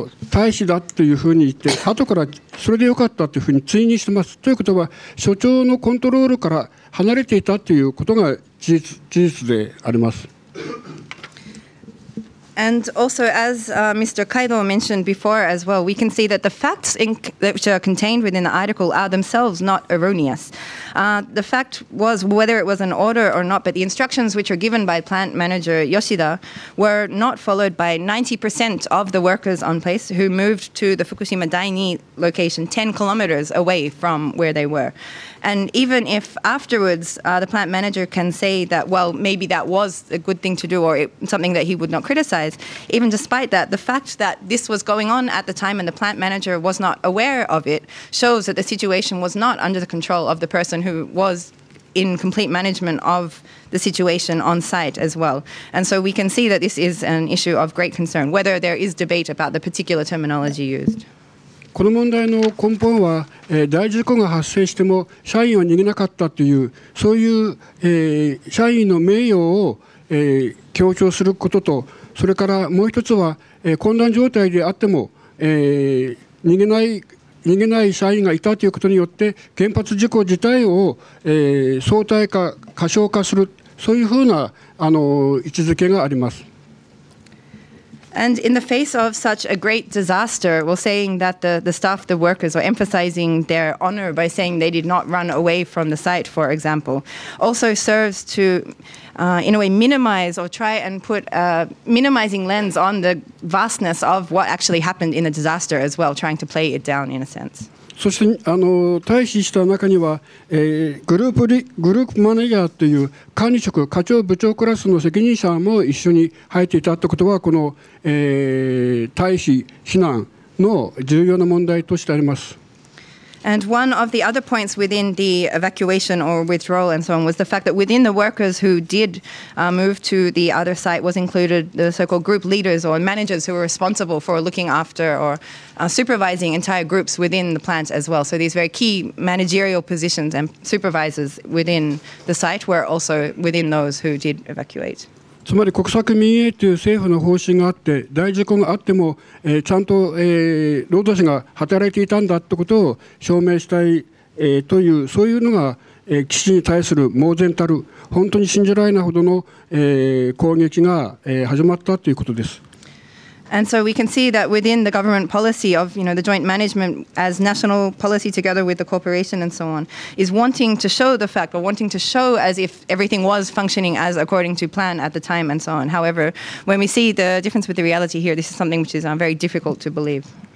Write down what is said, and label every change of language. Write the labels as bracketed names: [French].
[Japanese] 大使だというふうに言って後からそれでよかったというふうに追認してます。ということは所長のコントロールから離れていたということが事実であります。 [English] And also, as Mr. Kaido mentioned before as well, we can see that the facts which are contained within the article are themselves not erroneous. The fact was whether it was an order or not, but the instructions which were given by plant manager Yoshida were not followed by 90% of the workers on place who moved to the Fukushima Daini location 10 kilometers away from where they were. And even if afterwards the plant manager can say that, well, maybe that was a good thing to do or something that he would not criticize, even despite that, the fact that this was going on at the time and the plant manager was not aware of it shows that the situation was not under the control of the person who was in complete management of the situation on site as well. And so we can see that this is an issue of great concern, whether there is debate about the particular terminology used. [Japanese] この問題の根本は、大事故が発生しても社員は逃げなかったというそういう、社員の名誉を、強調することと、それからもう一つは、混乱状態であっても、逃げない社員がいたということによって原発事故自体を、相対化過小化するそういうふうな位置づけがあります。 [English] And in the face of such a great disaster, well, saying that the staff, the workers, are emphasizing their honor by saying they did not run away from the site, for example, also serves to, in a way, minimize or try and put a minimizing lens on the vastness of what actually happened in the disaster as well, trying to play it down in a sense. [Japanese] そして退避した中には、グループマネージャーという管理職課長部長クラスの責任者も一緒に入っていたということはこの、退避避難の重要な問題としてあります。 [English] And one of the other points within the evacuation or withdrawal and so on was the fact that within the workers who did move to the other site was included the so-called group leaders or managers who were responsible for looking after or supervising entire groups within the plant as well. So these very key managerial positions and supervisors within the site were also within those who did evacuate. [Japanese] つまり国策民営という政府の方針があって大事故があっても、ちゃんと、労働者が働いていたんだということを証明したい、というそういうのが、基地に対する猛然たる本当に信じられないほどの、攻撃が、始まったということです。 [English] And so we can see that within the government policy of, the joint management as national policy together with the corporation and so on, is wanting to show the fact or wanting to show as if everything was functioning as according to plan at the time and so on. However, when we see the difference with the reality here, this is something which is very difficult to believe.